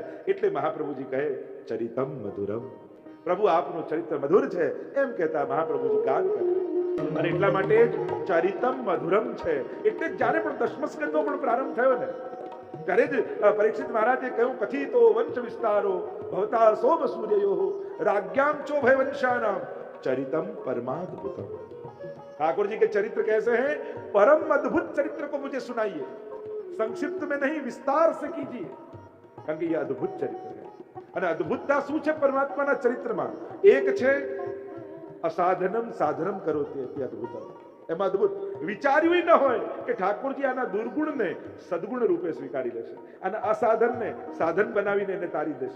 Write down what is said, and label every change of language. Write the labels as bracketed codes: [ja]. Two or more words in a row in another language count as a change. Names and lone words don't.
[gu] એટલે મહાપ્રભુજી કહે [sa] ચરિતમ મધુરમ, [gu] પ્રભુ આપનું ચરિત્ર મધુર છે, એમ કહેતા મહાપ્રભુજી ગાન કરે. અને એટલા માટે જ [sa] ચરિતમ મધુરમ [gu] છે. એટલે જ્યારે પણ દશમસ્કંદનો પણ પ્રારંભ થયો ને, ત્યારે જ પરીક્ષિત મહારાજે કહ્યું [sa] કથિતો વંશ વિસ્તારો ભવતા સોમ સૂર્યો રાજ્યામ ચો ભય વંશાનામ चरितम परमाद्भुतम. [hi] ठाकुर जी के चरित्र कैसे हैं? परम अद्भुत चरित्र को मुझे सुनाइए, संक्षिप्त में नहीं, विस्तार से कीजिए, [gu] કારણ કે એ અદ્ભુત ચરિત્ર છે. અને અદ્ભુતતા શું છે પરમાત્માના ચરિત્રમાં? એક છે [sa] અસાધનમ સાધનમ કરોતિ તે અદ્ભુતમ. [gu] એમાં અદ્ભુત વિચાર્યું ન હોય કે ઠાકોરજી આના દુર્ગુણને સદગુણ રૂપે સ્વીકારી લેશે, અને અસાધનને સાધન બનાવીને એને તારી દેશે.